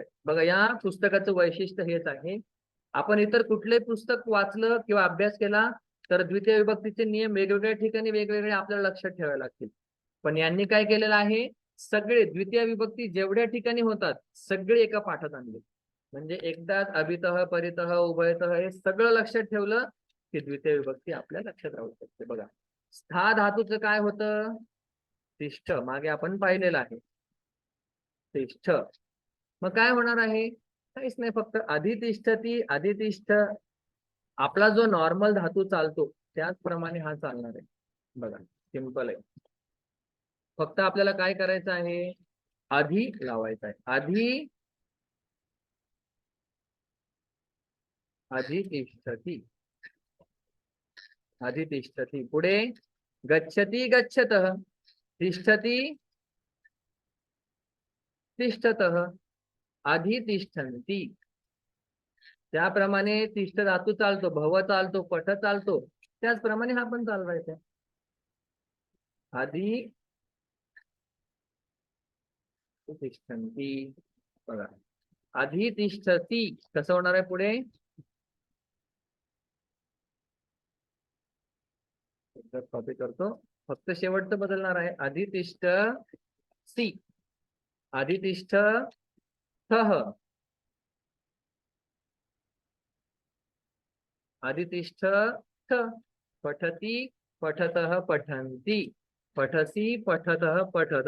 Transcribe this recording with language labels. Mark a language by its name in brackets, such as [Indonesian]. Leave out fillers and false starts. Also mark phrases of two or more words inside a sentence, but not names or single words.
[Marathi] बघा, या पुस्तकाचं वैशिष्ट्य हेच आहे. आपण इतर कुठले पुस्तक वाचलं किंवा अभ्यास केला तर द्वितीय विभक्तीचे नियम वेगवेगळ्या ठिकाणी वेगवेगळे आपल्याला लक्षात ठेवावे लागतील. पण यांनी काय केलेलं आहे, सगळे द्वितीय विभक्ती जेवढ्या ठिकाणी होतात सगळे एका पाठात आणले. म्हणजे एकदाच [Sanskrit] अभितः, परितः, उभयतः [Marathi] हे सगळं लक्षात ठेवलं की द्वितीय विभक्ती आपल्या लक्षात राहू शकते. बघा, स्था धातूचं काय होतं? तिष्ठ, मागे आपण पाहिलेलं आहे, तिष्ठ. मग काय होणार आहे? काहीच नाही, फक्त [Sanskrit] अधितिष्ठती, अधितिष्ठ. [Marathi] आपला जो नॉर्मल धातू चालतो त्याचप्रमाणे हा चालणार आहे. बघा, सिंपल आहे. फक्त आपल्याला काय करायचं आहे? आधी लावायचं आहे. [Sanskrit] आधी, अधितिष्ठती, अधितिष्ठती. पुढे गच्छति गच्छतः, तिष्ठति तिष्ठतः, अधितिष्ठन्ति. [Marathi] त्याप्रमाणे तिष्ठ धातू चालतो, भव चालतो, पठ चालतो, त्याचप्रमाणे हा पण चालवायचा. अधितिष्ठन्ति बघा, अधितिष्ठती कसं होणार आहे पुढे? कॉपी करतो, फक्त शेवटचं बदलणार आहे. [Sanskrit] अधितिष्ठ सी, अधितिष्ठ थह, अधितिष्ठ थ, पठती पठतः पठन्ति, पठसी पठतः पठत.